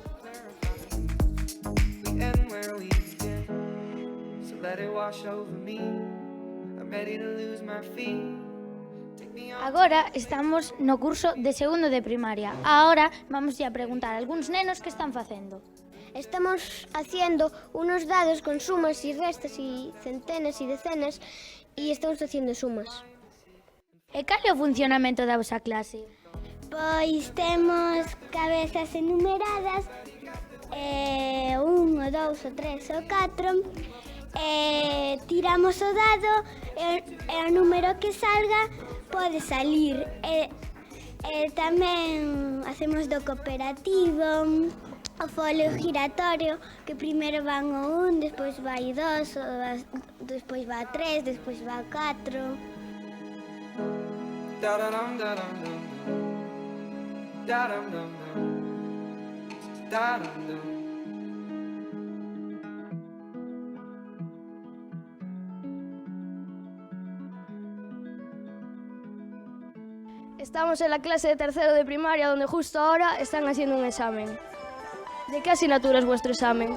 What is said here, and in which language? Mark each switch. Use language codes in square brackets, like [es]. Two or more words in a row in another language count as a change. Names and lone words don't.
[gl] Agora estamos no curso de segundo de primaria. [es] Ahora vamos a preguntar [gl] a algúns nenos que están facendo. [es] Estamos haciendo unos dados con sumas y restas y centenas y decenas y estamos haciendo sumas. [gl] E cal é o funcionamento da vosa clase? Pois temos cabezas enumeradas, 1, 2, 3 ou 4, tiramos o dado e o número que salga pode salir. Tamén hacemos do cooperativo, o folio giratorio, que primeiro van o 1, despois vai 2, despois vai 3, despois vai 4. Da-da-dum, da-dum-dum. Da-dum-dum-dum. Da-dum-dum. [es] Estamos en la clase de tercero de primaria, donde justo ahora están haciendo un examen. ¿De qué asignatura es vuestro examen?